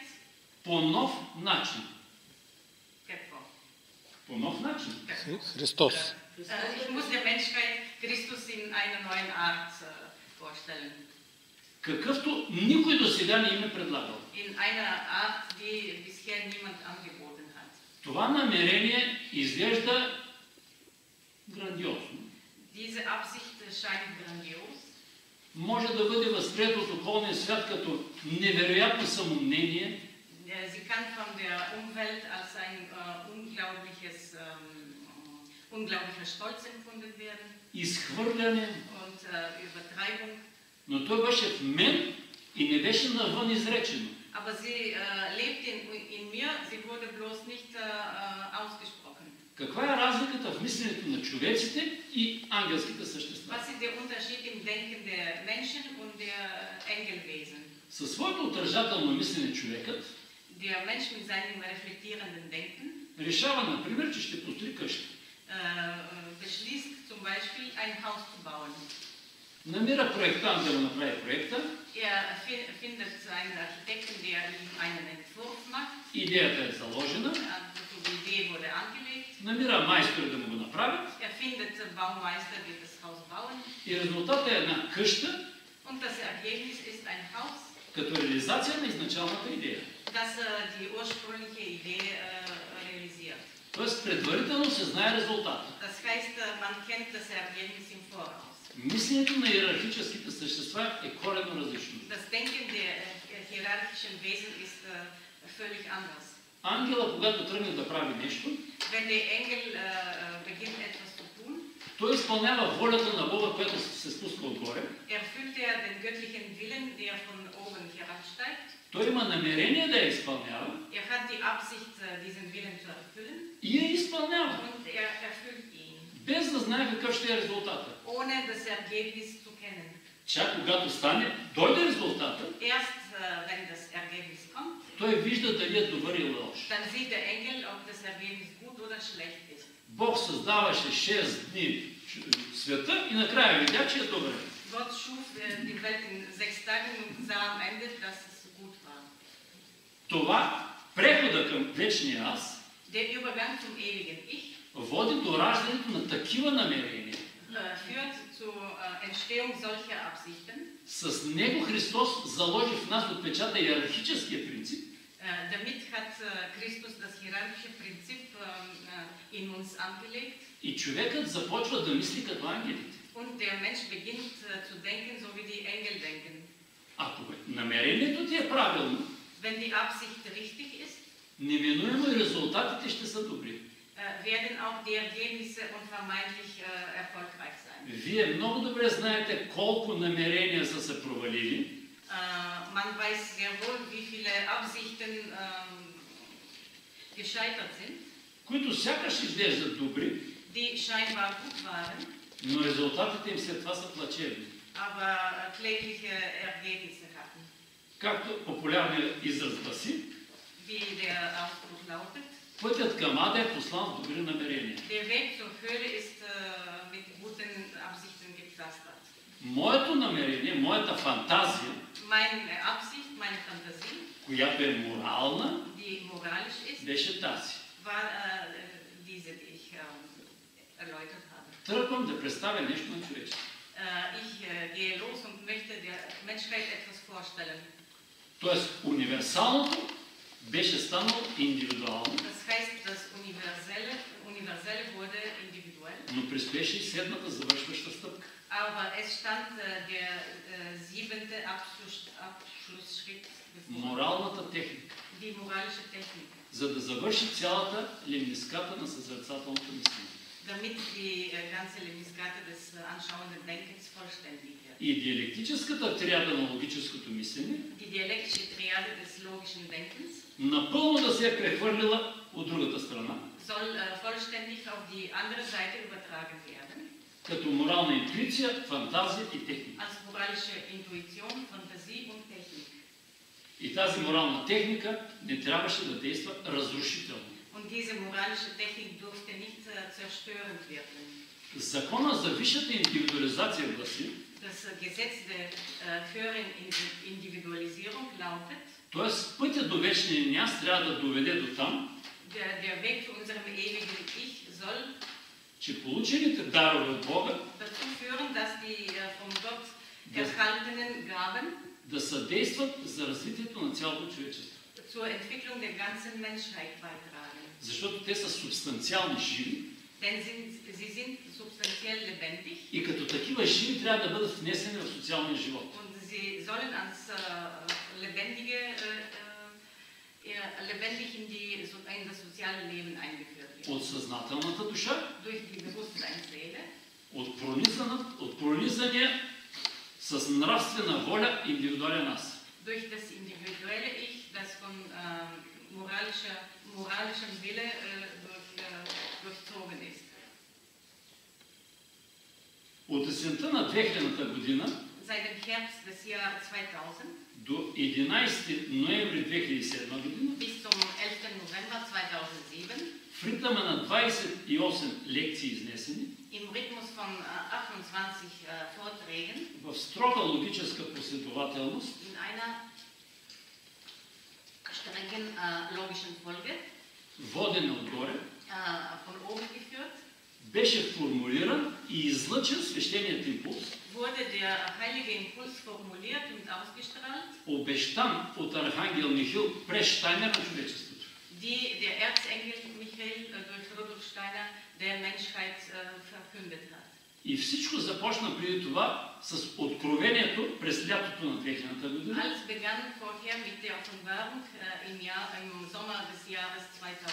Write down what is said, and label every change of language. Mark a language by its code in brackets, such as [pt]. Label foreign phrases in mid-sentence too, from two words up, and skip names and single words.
[bg] по нов начин. Какво? По нов начин. Христос. [de] Ich muss der Menschheit Christus in einer neuen Art vorstellen. [bg] Какъвто никой до сега не им е предлагал. [de] In einer Art, die bisher niemand angeboten hat. [bg] Това намерение изглежда грандиозно. [de] Diese Absicht scheint grandios. [bg] Може да бъде възприето от околния свят като невероятно самомнение, [de] Sie kann von der Umwelt als ein unglaublicher Stolz empfunden werden [bg] изхвърляне, [de] und Übertreibung. [bg] но той беше в мен и не беше навън изречено. [de] Aber sie lebt in mir, sie wurde bloß nicht ausgesprochen. [bg] Каква е разликата в мисленето на човеците и ангелските същества? [de] Was ist der Unterschied im Denken der Menschen und der Engelwesen? [bg] Със своето отражателно мислене човекът [de] Der Mensch mit seinem reflektierenden Denken [bg] решава, например, че ще построи къща. [de] Beschließt zum Beispiel ein Haus zu bauen. [bg] Намира проектант да го направи проекта. [de] Findet einen Architekten, der ihm einen Entwurf macht. [bg] Идеята е заложена. [de] Die Idee wurde angelegt. [bg] Намира майстори да му го направят. [de] Findet Baumeister, die das Haus bauen. [bg] И резултатът е една къща. [de] Und das Ergebnis ist ein Haus. [bg] Като реализация на изначалната идея. [de] Das die ursprüngliche Idee realisiert. [bg] Тоест предварително се знае резултата. [de] Das heißt, man kennt das Ergebnis im Voraus. [bg] Мисленето на иерархическите същества е коренно различно. [de] Das Denken der hierarchischen Wesen ist völlig anders. [bg] Ангела, когато тръгне да прави нещо, [de] Wenn der Engel beginnt etwas zu tun, [bg] той изпълнява волята на Бога, която се спуска отгоре. [de] Erfüllt den göttlichen Willen, der von oben herabsteigt. [bg] Той има намерение да я изпълнява. [de] Hat die Absicht, diesen Willen zu erfüllen. [bg] И я изпълнява. [de] Und erfüllt ihn. [bg] Без да знае какъв ще е резултата. [de] Ohne das Ergebnis zu kennen. [bg] Чак когато стане, дойде резултата, [de] Erst wenn das Ergebnis kommt, [bg] той вижда дали е добър или лош. [de] dann sieht der Engel, ob das Ergebnis gut oder schlecht ist. [bg] Бог създаваше 6 дни света и накрая видя, че е добър. [de] Gott schuf die Welt in 6 Tagen und sah am Ende, dass es gut war. [bg] Това, прехода към вечния аз, [de] Der Übergang zum ewigen Ich [bg] води до раждането на такива намерения. [de] Führt zur Entstehung solcher Absichten. [bg] С него Христос заложи в нас отпечата иерархическия принцип. [de] Damit hat Christus das hierarchische Prinzip in uns angelegt. [bg] И човекът започва да мисли като ангелите. [de] Und der Mensch beginnt zu denken, so wie die Engel denken. [bg] Ако намерението ти е правилно, [de] wenn die Absicht richtig ist, [bg] неминуемо и резултатите ще са добри. [de] Werden auch die Ergebnisse unvermeidlich erfolgreich sein. [bg] Вие много добре знаете колко намерения са се провалили. [de] Man weiß sehr wohl, wie viele Absichten gescheitert sind. [bg] Които сякаш изглеждат добри, [de] die scheinbar gut waren, [bg] но резултатите им след това са плачевни. [de] aber klägliche Ergebnisse hatten. [bg] Както популярният израз гласи, [de] Wie der Ausdruck lautet, [bg] пътят към Ада е послан с добри намерения. [de] der Weg zur Höhle ist mit guten Absichten gepflastert. [bg] Моето намерение, моята фантазия, [de] Meine Absicht, meine Fantasie, [bg] която е морална, [de] die moralisch ist, [bg] беше тази. [de] war diese, die ich erläutert habe. [bg] Тръгвам да представя нещо на човечеството. [de] Ich gehe los und möchte der Menschheit etwas vorstellen. [bg] Тоест, универсалното беше станало индивидуално, [de] Das heißt, das Universelle wurde individuell, [bg] но предстоеше и седмата завършваща стъпка. [de] aber es stand der siebente Abschlussschritt bevor, [bg] Моралната техника, [de] die moralische Technik, [bg] за да завърши цялата лемниската на съзерцателното мислене. [de] damit die ganze Lemniskate des anschauenden Denkens vollständig wird. [bg] И диалектическата триада на логическото мислене [de] Die dialektische Triade des logischen Denkens [bg] напълно да се е прехвърлила от другата страна, [de] soll vollständig auf die andere Seite übertragen werden, [bg] като морална интуиция, фантазия и техника. [de] als moralische Intuition, Fantasie und Technik. [bg] И тази морална техника не трябваше да действа разрушително. [de] Und diese moralische Technik durfte nicht zerstörend wirken. [bg] Закона за висшата индивидуализация гласи, [de] Das Gesetz der höheren Individualisierung lautet, [bg] т.е. пътя до вечния ни аз трябва да доведе до там, [de] der Weg zu unserem ewigen Ich soll [bg] че получените дарове от Бога [de] dazu führen, dass die von Gott erhaltenen Gaben [bg] да съдействат за развитието на цялото човечество. [de] zur Entwicklung der ganzen Menschheit beitragen. [bg] Защото те са субстанциални живи [de] Denn sie sind substanziell lebendig [bg] и като такива живи трябва да бъдат внесени в социалния живот. [de] und sie sollen als lebendig in das soziale Leben eingeführt werden. [bg] От съзнателната душа, [de] Durch die Bewusstseinsseele, [bg] от пронизания с нравствена воля индивидуален аз. [de] durch das individuelle Ich, das von moralischem Wille durchzogen ist. [bg] От есента на 2000-та година [de] Seit dem Herbst des Jahres 2000 [bg] до 11 ноември 2007 година [de] bis zum 11. November 2007 [bg] в ритъма на 28 лекции изнесени, [de] im Rhythmus von 28 Vorträgen [bg] в строга логическа последователност, [de] in einer strengen logischen Folge [bg] водена отгоре, [de] von oben geführt, [bg] беше формулиран и излъчен свещеният импулс, [de] wurde der heilige Impuls formuliert und ausgestrahlt, [bg] обещан от архангел Михаил през Штайнер на човечеството. [de] die der Erzengel Michael durch Rudolf Steiner der Menschheit verkündet hat. [bg] И всичко започна преди това с откровението през лятото на 2000 година, [de] Alles begann vorher mit der Offenbarung im Sommer des Jahres 2000,